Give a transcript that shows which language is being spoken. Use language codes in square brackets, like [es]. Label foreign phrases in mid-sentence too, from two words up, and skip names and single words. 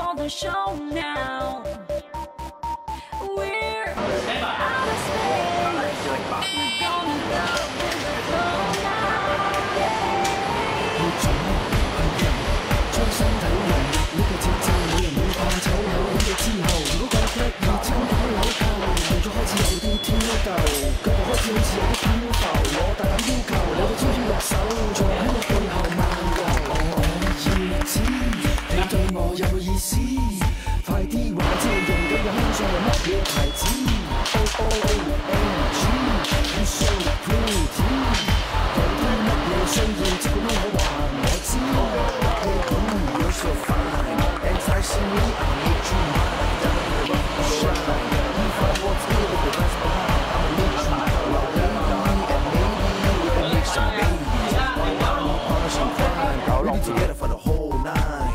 [en] show now. We're out of space. We're gonna go with the flow now. Yeah. [yue] 將身體融入呢個節奏，冇人會怕醜口起咗之後，如果覺得已經打扭扣，動作開始有啲挑逗，腳步開始好似有啲漂浮，我大膽要求你會招招落手，仲喺我背後漫遊。我要知你對我有冇意思，快啲話知你用緊嘅香水係乜嘢牌子 ？ [en] OOMG you so pretty， [yue] 有啲乜嘢需要即管我話我知。 [en] You're so fine, enticing me, I'll make you mine. Diamond rock and shine. You find what's good with the best behind. I'll make you my baby, and maybe we can make some babies. Why not more polish and prime? We be together for the whole nine.